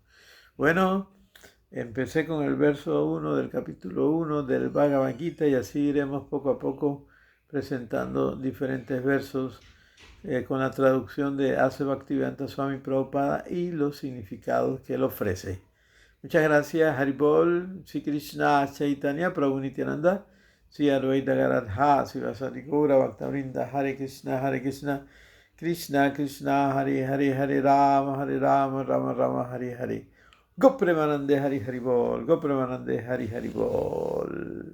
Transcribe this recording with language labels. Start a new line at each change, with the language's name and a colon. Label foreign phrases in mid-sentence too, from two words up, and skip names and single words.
Spanish: Bueno, empecé con el verso 1 del capítulo 1 del Bhagavad Gita y así iremos poco a poco presentando diferentes versos con la traducción de A.C. Bhaktivedanta Swami Prabhupada y los significados que él ofrece. Muchas gracias,
Sanskrit: Haribol, Sri Krishna Chaitanya, Prabhu Nityananda, Sri Advaita Gadadhar, Sri Vasari Gaura Bhaktavrinda, Hare Krishna, Krishna Krishna, Hare Hare, Hare Rama, Rama Rama, Hare Hare. Gopremanande Hari Haribol, Gopremanande Hari Haribol.